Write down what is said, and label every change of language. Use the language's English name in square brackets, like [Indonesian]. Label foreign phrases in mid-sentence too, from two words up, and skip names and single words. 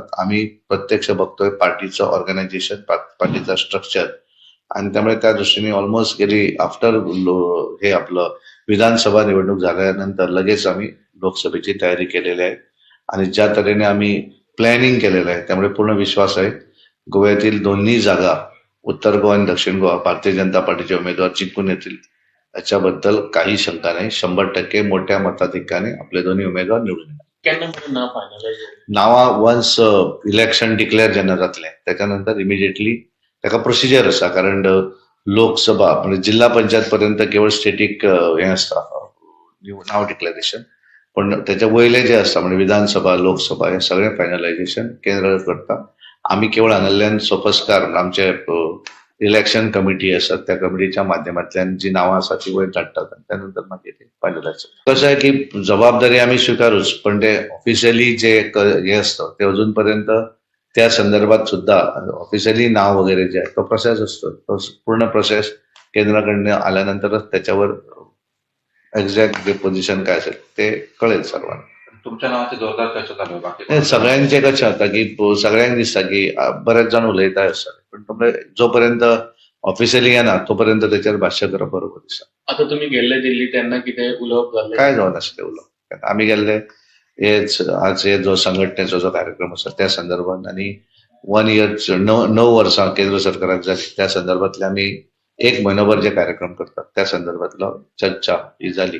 [Marathi] आम्ही प्रत्यक्ष बघतोय पार्टीचं ऑर्गनायझेशन, पार्टीचं स्ट्रक्चर आणि त्यामुळे त्या दृष्टीने ऑलमोस्ट गेली आफ्टर हे आपलं विधानसभा निवडणूक झाल्यानंतर लगेच आम्ही लोकसभेची तयारी केलेली आहे आणि ज्या तऱ्हेने आम्ही प्लॅनिंग केलेलं आहे त्यामुळे पूर्ण विश्वास आहे गोव्यातील दोन्ही जागा उत्तर गोवा आणि दक्षिण गोवा भारतीय जनता पार्टीचे उमेदवार जिंकून येतील याच्याबद्दल काही शंका नाही. 100% मोठ्या मताधिक्याने आपले दोन्ही उमेदवार निवडून येतात. [Konkani] नावा [English] once election declare [Konkani] जेन्ना जातले त्याच्यानंतर इमिजिएटली त्याका प्रोसिजर आसा कारण लोकसभा म्हणजे जिल्हा पंचायत पर्यंत केवळ स्टेटिक हे असता नाव डिक्लेरेशन पण त्याच्या वयले जे असता म्हणजे विधानसभा लोकसभा हे सगळे फायनलायझेशन केंद्र करता. आम्ही केवळ हांगाल्यान सोपस्कार आमचे इलेक्शन कमिटी असतात त्या कमिटीच्या माध्यमांतल्यान जी नावां आसा ती वयर धाडटात त्यानंतर मागीर ते फायनलायज. [Marathi] कसं आहे की जबाबदारी आम्ही स्वीकारूच पण ते ऑफिशियली जे हे असतं ते अजूनपर्यंत त्या संदर्भात सुद्धा ऑफिशियली नाव वगैरे जे आहे तो प्रोसेस असतो. तो पूर्ण प्रोसेस केंद्राकडनं आल्यानंतरच त्याच्यावर एक्झॅक्ट जे पोझिशन काय असेल ते कळेल सर्वांना. तुमच्या नावाचे जोरदार चर्चा चालू आहे. [Konkani] सगळ्यांचे कशें जाता की सगळ्यांक दिसता की बरेच जण उलयता असतात पण जोपर्यंत ऑफिशियली येना तोपर्यंत त्याच्यावर भाष्य करप बरोबर दिसता. आता तुम्ही गेल्ले दिल्ली तेन्ना कितें उलोवप जाल्लें? काय जावन आसलें उलोवप. आमी गेल्ले हेच आज हे जो संघटनेचो जो कार्यक्रम आसा त्या संदर्भात आनी 1 इयर 9 वर्सां केंद्र सरकाराक जाली त्या संदर्भातले आमी 1 म्हयनोभर जे कार्यक्रम करतात त्या संदर्भातलो चर्चा ही जाली.